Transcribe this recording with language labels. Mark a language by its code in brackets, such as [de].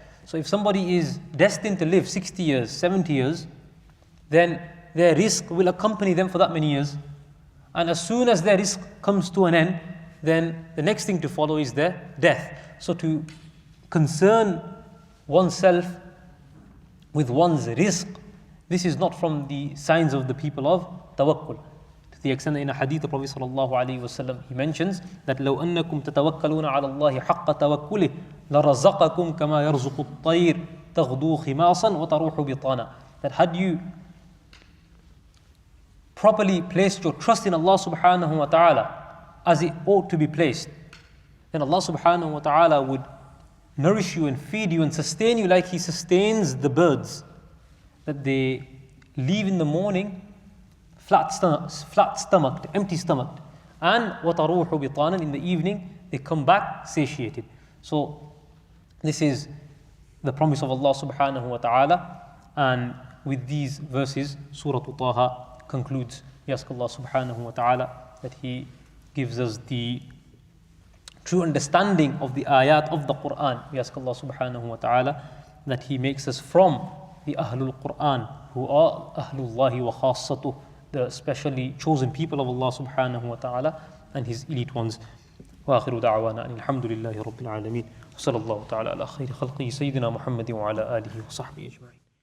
[en] So if somebody is destined to live 60 years, 70 years, then their rizq will accompany them for that many years. And as soon as their rizq comes to an end, then the next thing to follow is their death. So to concern oneself with one's rizq, this is not from the signs of the people of tawakkul. To the extent that in a hadith, the Prophet ﷺ, he mentions that [ar] لو أنكم تتوكلون على الله حق توكله لرزقكم كما يرزق الطير تغدو خماصا وتروح بطانا. [en] That had you properly placed your trust in Allah subhanahu wa ta'ala as it ought to be placed, then Allah subhanahu wa ta'ala would nourish you and feed you and sustain you like He sustains the birds, that they leave in the morning flat-stomached, empty-stomached, and [ar] وَتَرُوحُ بِطَانًا, [en] in the evening they come back satiated. So this is the promise of Allah subhanahu wa ta'ala, and with these verses Surah Taha concludes. We ask Allah subhanahu wa ta'ala that He gives us the true understanding of the ayat of the Quran. We ask Allah subhanahu wa ta'ala that He makes us from the Ahlul Quran, who are Ahlullahi wa khassatuh, the specially chosen people of Allah subhanahu wa ta'ala and His elite ones. [ar] وآخر دعوانا أن الحمد لله رب العالمين وصلى الله تعالى على خير خلقه سيدنا محمد وعلى آله وصحبه أجمعين.